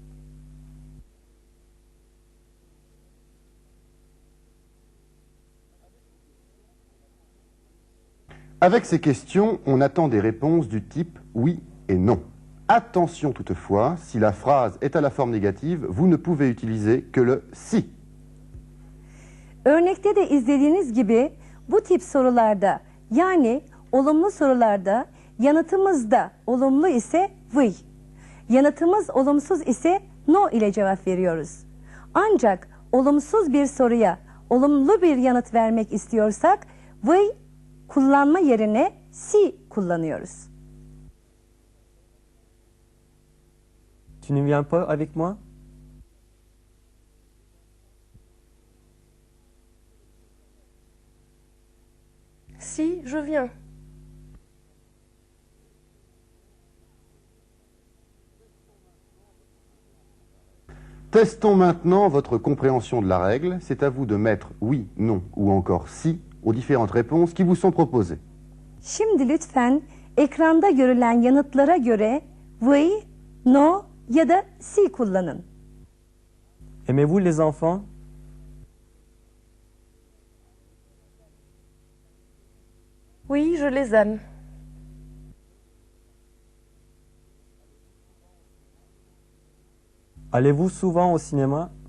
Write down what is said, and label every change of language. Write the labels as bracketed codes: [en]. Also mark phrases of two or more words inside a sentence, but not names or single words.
[fr] Avec ces questions, on attend des réponses du type oui et non. Attention toutefois, si la phrase est à la forme négative, vous ne pouvez utiliser que le si. [tr] Örnekte de izlediğiniz gibi bu tip sorularda, yani olumlu sorularda yanıtımız da olumlu ise oui, yanıtımız olumsuz ise no ile cevap veriyoruz. Ancak olumsuz bir soruya olumlu bir yanıt vermek istiyorsak oui kullanma yerine si kullanıyoruz. [fr] Tu ne viens pas avec moi? Si, je viens. Testons maintenant votre compréhension de la règle. C'est à vous de mettre oui, non ou encore si aux différentes réponses qui vous sont proposées. [tr] Şimdi lütfen ekranda görülen yanıtlara göre oui, no ya da si kullanın. [fr] Aimez-vous les enfants? Oui, je les aime. Allez-vous souvent au cinéma?